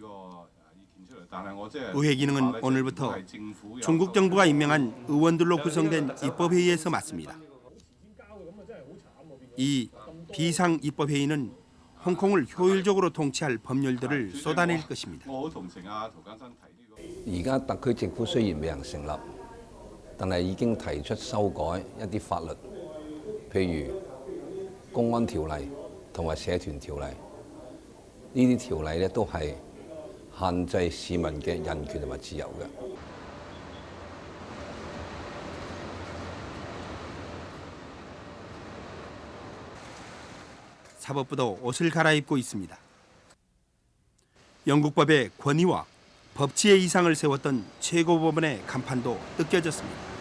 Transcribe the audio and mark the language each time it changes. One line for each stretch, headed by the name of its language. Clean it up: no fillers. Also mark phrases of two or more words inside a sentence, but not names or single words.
Korean: 의회 기능은 오늘부터 중국 정부가 임명한 의원들로 구성된 입법회의에서 맡습니다. 이 비상 입법회의는 홍콩을 효율적으로 통치할 법률들을 쏟아낼 것입니다.
Cantonese: 而家特區政府雖然未能成立，但係已經提出修改一啲法律，譬如公安條例同埋社團條例。呢啲條例咧都係限制市民嘅人權同埋自由嘅。
Korean: 사법부도 옷을 갈아입고 있습니다. 영국법의 권위와 법치의 이상을 세웠던 최고법원의 간판도 뜯겨졌습니다.